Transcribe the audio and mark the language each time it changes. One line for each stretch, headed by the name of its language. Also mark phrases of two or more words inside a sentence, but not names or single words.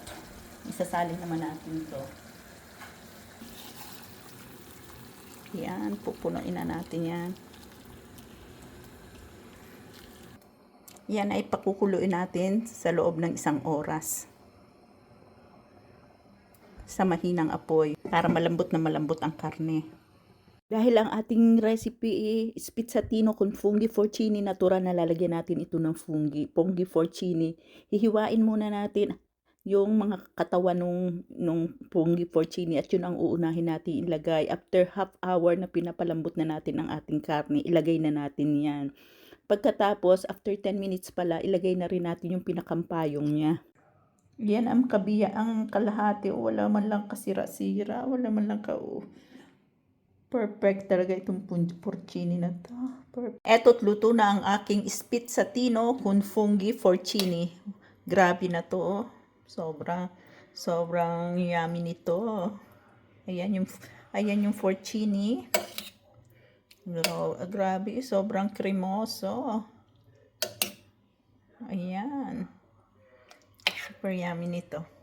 Filipino: Isasalin naman natin ito. Yan, pupunuin na natin yan. Yan ay pakukuluin natin sa loob ng 1 oras. Sa mahinang apoy para malambot na malambot ang karne. Dahil ang ating recipe
Italian: spizzatino con funghi porcini,
Filipino: natural na lalagyan natin ito ng
Italian: funghi porcini.
Filipino: Hihiwain muna natin yung mga katawan nung
Italian: funghi porcini
Filipino: at yun ang uunahin natin ilagay.
English: After half hour
Filipino: na pinapalambot na natin ang ating karne, ilagay na natin yan. Pagkatapos,
English: after 10 minutes
Filipino: pala, ilagay na rin natin yung pinakampayong niya. Yan ang kabiya, ang kalahati. Wala man lang kasira-sira. Wala man lang perfect talaga itong porcini na to. Eto't luto na ang aking
Italian: spizzatino con funghi porcini.
Filipino: Grabe na to. Oh. Sobrang yummy nito. Ayan yung porcini. Grabe, sobrang cremoso. Ayan. Super yummy nito.